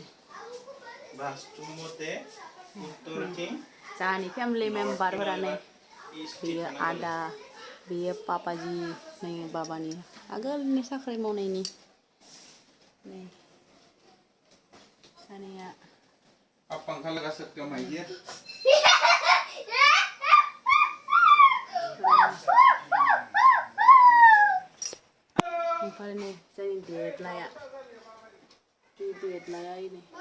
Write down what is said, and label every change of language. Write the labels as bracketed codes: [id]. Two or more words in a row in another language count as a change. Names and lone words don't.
[brx] वास्तु मते उत्तरथिं जाहानि फेमिलि मेम्बारफोरानो बेयो आदा बेयो पापाजी नै बाबानि आगोलनि साख्रि मावनायनि नै सानैया [hi] आप पंखा लगा सकते हो माइडियर [brx] ओमफ्राय नै जोंनि देदलाया इनै